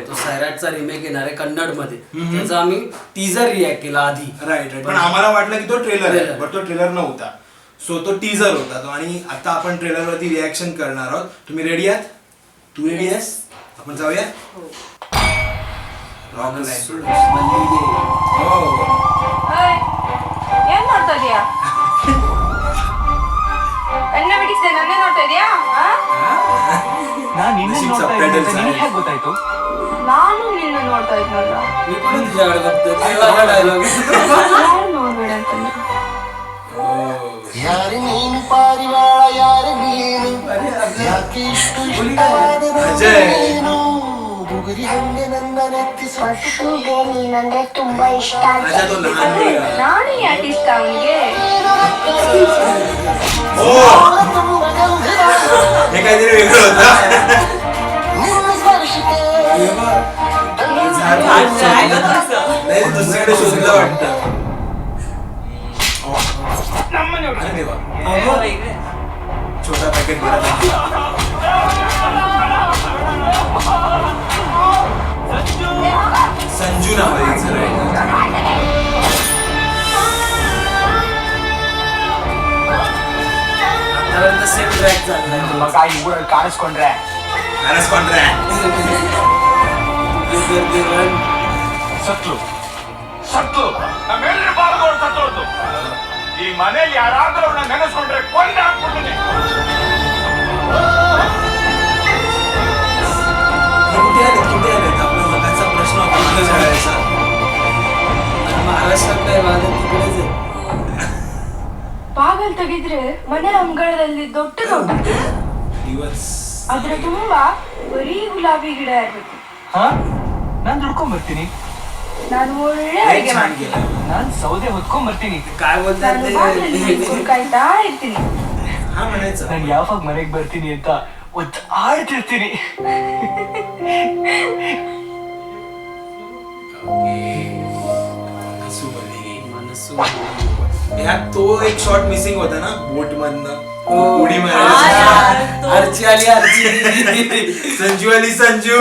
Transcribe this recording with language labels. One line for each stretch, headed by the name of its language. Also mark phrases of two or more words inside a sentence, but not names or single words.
Marathi: तो सैराटचा रिमेक येणार आहे कन्नड मध्ये. त्याचा आम्ही
English: teaser react
Marathi: केला आधी. राईट. पण आम्हाला वाटलं की तो ट्रेलर आहे, पण तो ट्रेलर नव्हता. सो तो टीजर होता तो, आणि आता आपण ट्रेलर वरती रिॲक्शन करणार आहोत. तुम्ही रेडी आहात? तू रेडी आहेस? आपण जाऊया. मनसू मल्लिगे.
Kannada: ಏನ್ ಮಾಡ್ತಾ ಇದೀಯಾ? ಕಣ್ಣ ಬಿಡಿಸ್ದೆ ನನ್ನೇ ನೋಡ್ತಾ ಇದೀಯಾ? ನಾನು ನಿನ್ನ ನೋಡ್ತಾ ಇದ್ದೆ ಅಂತ ನಿನಗೆ ಹೇಗೆ ಗೊತ್ತಾಯ್ತು? ನಾನು ನಿನ್ನ ನೋಡ್ತಾ ಇದ್ನಲ್ಲ.
Marathi: मी पण तुझ्याकडे बघतोय. तेव्हा डायलॉग
Kannada: ಯಾರು ನೋಡ್ಬೇಡ ಅಂತಂದ್ರೆ ಯಾರು ನೀನು ಪಾರಿವಾಳ, ಯಾರು ನೀನು ಯಾಕೆ ಇಷ್ಟು ಇಷ್ಟವಾದ ನೀನು ಬುಗುರಿ ಹಂಗೆ ನನ್ನ ನೆತ್ತಿಸಿ ಪಶುಗೆ ನೀನಂದ್ರೆ ತುಂಬಾ ಇಷ್ಟ ಅಂತ.
Marathi: अच्छा, तो लहान मुलगा.
Kannada: ನಾನೇ ಯಾಕೆ ಇಷ್ಟ ಅವನಿಗೆ? ತುಂಬ ಗಂಭೀರ
Marathi: हे काहीतरी वेगळं होतं.
Kannada: ನಿನ್ನ ಸ್ಪರ್ಶಕ್ಕೆ
Marathi: नाही, दुसरीकडे शोधलं वाटतं. अरे देवा. छोटा पॅकेट संजू नाव आहे हिचं, right? आतापर्यंत सेम ट्रॅक झाला.
Kannada: ಮಗ ಇವುಗಳು ಕಾಣಿಸ್ಕೊಂಡ್ರೆ Correspondent. ಸತ್ಲು ಸತ್ಲು ನಮ್ಮೆಲ್ಲರೂ ಬಾಳದವ್ರು ಸತ್ತೋದು. ಈ ಮನೆಯಲ್ಲಿ ಯಾರಾದ್ರೂ ಅವ್ರನ್ನ ನೆನೆಸ್ಕೊಂಡ್ರೆ ಕೊಂದು ಹಾಕ್ಬಿಡ್ತೀನಿ.
Marathi: कुठे आलेत आपला मगाचा प्रश्न होता कुठे शाळेचा. महाराष्ट्रात नाही, माझ्या तिकडेच आहे.
Kannada: ಬಾಗಲ್ ತೆಗಿದ್ರೆ ಮನೆ ಅಂಗಳದಲ್ಲಿ ದೊಡ್ಡ
Marathi: दिवस
Kannada: ಅದ್ರ ತುಂಬಾ ಬರೀ ಗುಲಾಬಿ ಗಿಡ ಇರ್ಬೇಕು. ಹಾ ನಾನು ದುಡ್ಕೊಂಡ್ ಬರ್ತೀನಿ. ನಾನು ಒಳ್ಳೆ ಅಡಿಗೆ
Marathi: छान
Kannada: ಮಾಡ್ತೀನಿ.
Marathi: केलं.
Kannada: ನಾನು ಸೌದೆ ಹೊತ್ಕೊಂಡ್ ಬರ್ತೀನಿ.
Marathi: काय बोलतात
Kannada: ನಾನು ಬಾಗಲಲ್ಲಿ ನಿಂತ್ಕೊಂಡು ಕಾಯ್ತಾ ಇರ್ತೀನಿ.
Marathi: हा म्हणायचं.
Kannada: ನಾನು ಯಾವಾಗ ಮನೆಗೆ ಬರ್ತೀನಿ ಅಂತ ಒತ್ತಾಡ್ತಿರ್ತೀನಿ.
Marathi: मनसू ह्यात तो एक शॉट मिसिंग होता ना, बोट मधनं उडी हा मारायची. यार, तो- आरची आली आरची. संजू आली संजू.